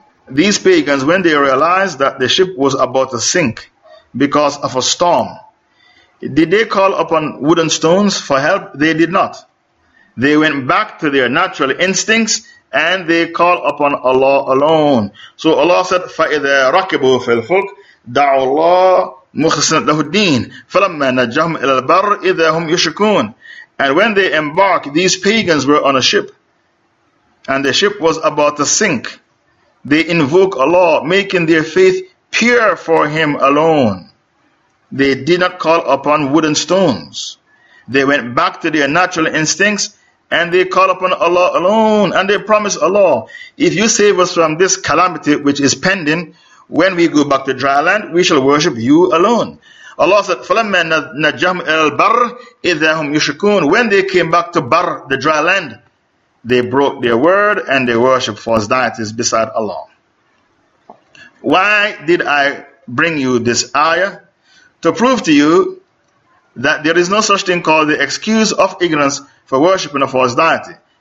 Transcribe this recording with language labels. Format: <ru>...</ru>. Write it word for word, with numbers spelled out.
<en>These pagans, when they realized that the ship was about to sink because of a storm, did they call upon wooden stones for help? They did not. They went back to their natural instincts and they called upon Allah alone. So Allah said,</en> <ar>فَإِذَا رَكِبُوا فِي الْفُلْكِ دَعُوا اللَّهَ مُخْلِصِينَ لَهُ الدِّينَ فَلَمَّا نَجَّاهُمْ إِلَى الْبَرِّ إِذَا هُمْ يُشْرِكُونَ.</ar> <en>And when they embarked, these pagans were on a ship, and the ship was about to sink. They invoke Allah, making their faith pure for Him alone. They did not call upon wooden stones. They went back to their natural instincts and they called upon Allah alone, and they promised Allah, if you save us from this calamity which is pending, when we go back to dry land, we shall worship you alone. Allah said,</en> <ar>فَلَمَّا نَجَّهُمْ إِلَى الْبَرِّ إِذَا هُمْ يُشْرِكُونَ.</ar> <en>When they came back to Bar, the dry land, they broke their word and they worship false deities beside Allah. Why did I bring you this ayah? To prove to you that there is no such thing called the excuse of ignorance for worshipping a false deity.</en>